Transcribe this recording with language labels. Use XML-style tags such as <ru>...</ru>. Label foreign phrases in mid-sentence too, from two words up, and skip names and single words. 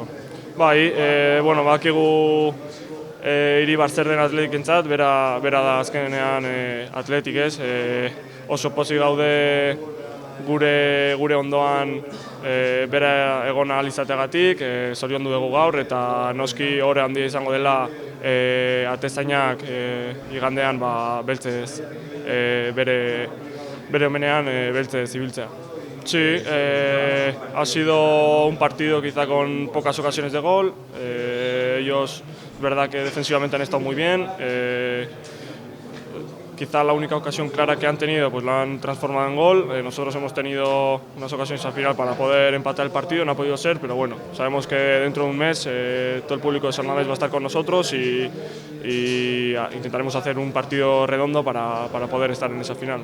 <eu>Bai, badakigu Iribar zer den Atletikentzat, bera da azkenean Atletik ez, oso pozik gaude gure ondoan bera egon ahal izateagatik, zoriondu dugu gaur eta noski ohore handia izango dela atezainak igandean beltzez bere homenean beltzez ibiltzea.</eu> <es>Sí, ha sido un partido quizá con pocas ocasiones de gol. Ellos, es verdad que defensivamente han estado muy bien. Quizá la única ocasión clara que han tenido pues la han transformado en gol. Nosotros hemos tenido unas ocasiones al final para poder empatar el partido, no ha podido ser, pero sabemos que dentro de un mes todo el público de San Mamés va a estar con nosotros y intentaremos hacer un partido redondo para poder estar en esa final.</es>